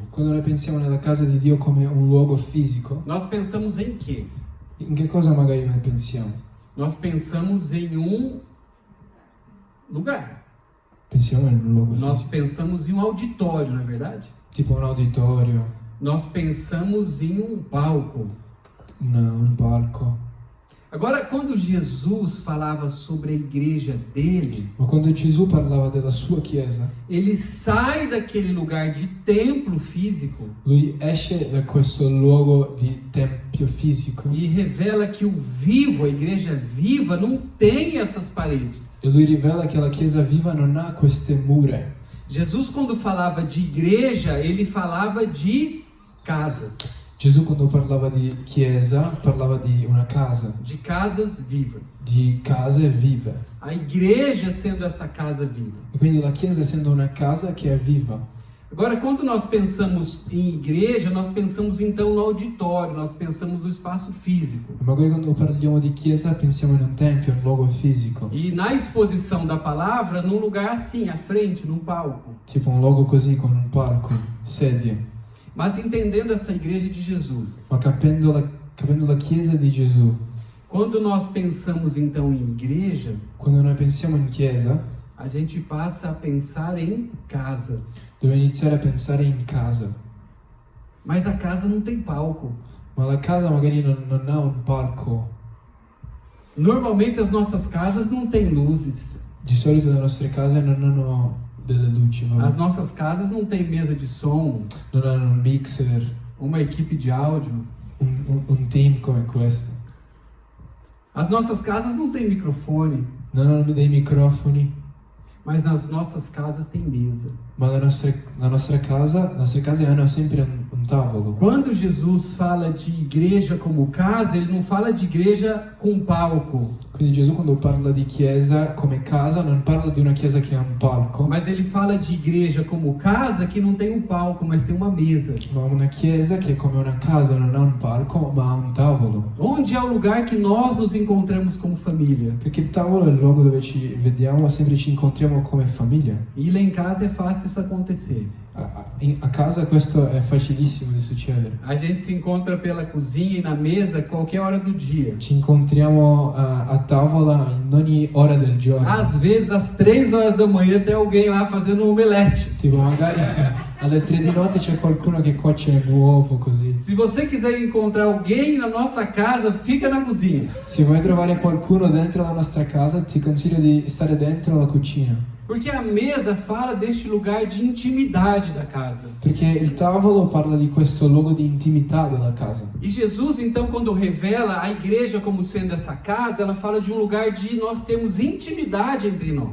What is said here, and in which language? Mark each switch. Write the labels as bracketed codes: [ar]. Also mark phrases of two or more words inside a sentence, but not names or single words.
[it] quando noi pensiamo nella casa di Dio come un luogo fisico, [pt] nós pensamos em quê? [it] in che cosa magari noi pensiamo? [pt] Nós pensamos em um lugar. [it] Pensiamo in un luogo [pt] Nós [it] fisico, [pt] pensamos em um auditório, não é verdade? [it] tipo un auditorio, [pt] Nós pensamos em um palco. [it] un palco. [pt] Agora, quando Jesus falava sobre a igreja dele, [it] Ma quando Gesù parlava della sua Chiesa, [pt] ele sai daquele lugar de templo físico [it] lui esce da questo luogo di tempio fisico [pt] e revela que o vivo, a igreja viva, não tem essas paredes. [it] e lui rivela che la Chiesa viva non ha queste mura. [pt] Jesus, quando falava de igreja, ele falava de casas, [it] Gesù quando parlava di Chiesa parlava di una casa, [pt] de casas vivas. [it] di case vive. [pt] A igreja sendo essa casa viva. [it] E quindi la Chiesa essendo una casa che è viva. [pt] Agora, quando nós pensamos em igreja, nós pensamos então no auditório, nós pensamos no espaço físico. [it] E magari quando parliamo di Chiesa pensiamo in un tempio, un luogo fisico, [pt] E na exposição da palavra, num lugar assim, à frente, num palco. [it] tipo un luogo così con un palco, sedie. [pt] Mas entendendo essa igreja de Jesus, [it] Ma capendo la Chiesa di Gesù, [pt] quando nós pensamos então em igreja, [it] quando noi pensiamo in Chiesa, [pt] a gente passa a pensar em casa. [it] dobbiamo iniziare a pensare in casa. [pt] Mas a casa não tem palco. [it] Ma la casa magari non ha un palco. [pt] Normalmente as nossas casas não têm luzes. [it] Di solito le nostre case non hanno delle luci, [pt] As [it] vabbè. [pt] nossas casas não têm mesa de som, [it] Non hanno un mixer, [pt] uma equipe de áudio. [it] un team come questo. [pt] As nossas casas não têm microfone, [it] Non hanno dei microfoni, [pt] mas nas nossas casas tem mesa. [it] ma le nostre case hanno sempre un tavolo. [pt] Quando Jesus fala de igreja como casa, ele não fala de igreja com palco, [it] Quindi Gesù quando parla di Chiesa come casa non parla di una Chiesa che ha un palco, [pt] mas ele fala de igreja como casa que não tem um palco, mas tem uma mesa. [it] ma una Chiesa che come una casa non ha un palco ma ha un tavolo. [pt] Onde é o lugar que nós nos encontramos como família. [it] Perché il tavolo è il luogo dove ci vediamo, sempre ci incontriamo come famiglia. [pt] E lá em casa é fácil isso acontecer. [it] A casa questo è facilissimo di succedere. [pt] A gente se encontra pela cozinha e na mesa qualquer hora do dia. [it] Ci incontriamo a tavola in ogni ora del giorno. [pt] Às vezes, às 3 horas da manhã, tem alguém lá fazendo um omelete. [it] Tipo magari alle 3 di notte c'è qualcuno che cuoce un uovo così. [pt] Se você quiser encontrar alguém na nossa casa, fica na cozinha. [it] Se vuoi trovare qualcuno dentro la nostra casa ti consiglio di stare dentro la cucina. [pt] Porque a mesa fala deste lugar de intimidade da casa. [it] Perché il tavolo parla di questo luogo di intimità della casa. [pt] E Jesus, então, quando revela a igreja como sendo essa casa, ela fala de um lugar de nós termos intimidade entre nós.